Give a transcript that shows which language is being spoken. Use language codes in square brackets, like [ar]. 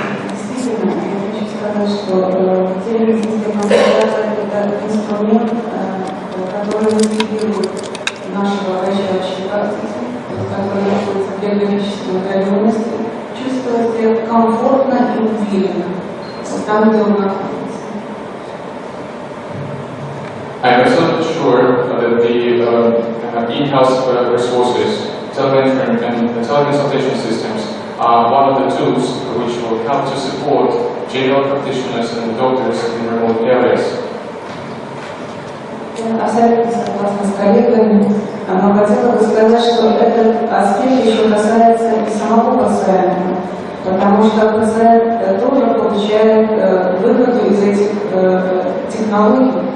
[ru] Действительно, я хочу сказать, что телемедицинская консультация – это инструмент, который мотивирует нашего врача практики, который находится в географической удаленности, чувствовать себя комфортно и уверенно там, где он находится. [en] I'm absolutely sure that the in-house resources, telementoring and teleconsultation systems are one of the tools which will help to support general practitioners and doctors in remote areas. [ru] Я абсолютно согласна с коллегами, но хотела бы сказать, что этот аспект еще касается и самого пациента, потому что пациент тоже получает выгоду из этих технологий.